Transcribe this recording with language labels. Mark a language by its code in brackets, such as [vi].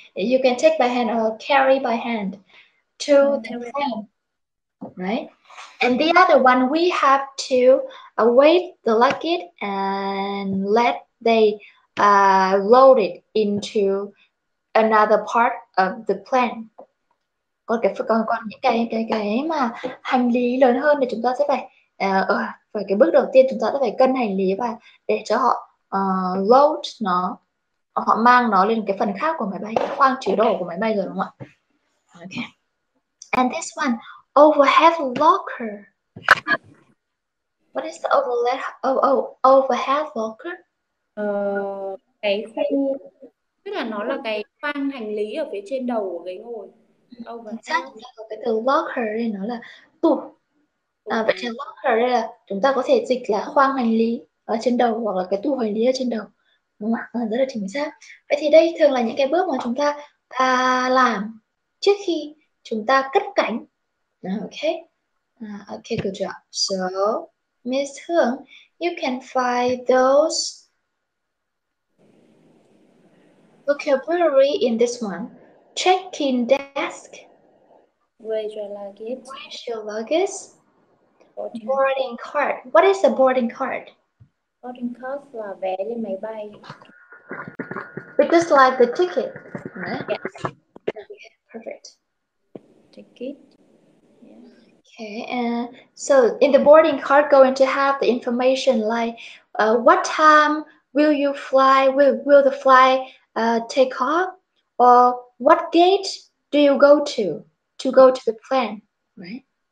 [en] You can take by hand or carry by hand to the plane, right? And the other one, we have to weight the luggage and let they load it into another part of the plane. [vi] Còn những cái mà hành lý lớn hơn thì chúng ta sẽ phải phải cái bước đầu tiên chúng ta sẽ phải cân hành lý và để cho họ load nó, họ mang nó lên cái phần khác của máy bay, cái khoang chứa đồ của máy bay rồi, đúng không ạ? [en] Okay. And this one, overhead locker. What is the overhead locker? [vi] Cái khu, tức là nó là cái khoang hành lý ở phía trên đầu của ghế ngồi. Chính cái từ locker đây nó là tủ. Vậy thì locker đây là chúng ta có thể dịch là khoang hành lý ở trên đầu hoặc là cái tủ hành lý ở trên đầu, đúng không ạ? Rất là chính xác. Vậy thì đây thường là những cái bước mà chúng ta làm trước khi chúng ta cất cánh. [en] Okay. Okay, good job. So, Miss Hương, you can find those vocabulary in this one. Check-in desk. Raise your luggage. Raise your luggage. Boarding card. What is a boarding card? [vi] Boarding card là vé lên máy bay. [en] Because like the ticket, right? Yeah. Okay, perfect. Ticket. Okay, and so in the boarding card, going to have the information like what time will you fly? Will the flight take off? Or what gate do you go to go to the plane, right?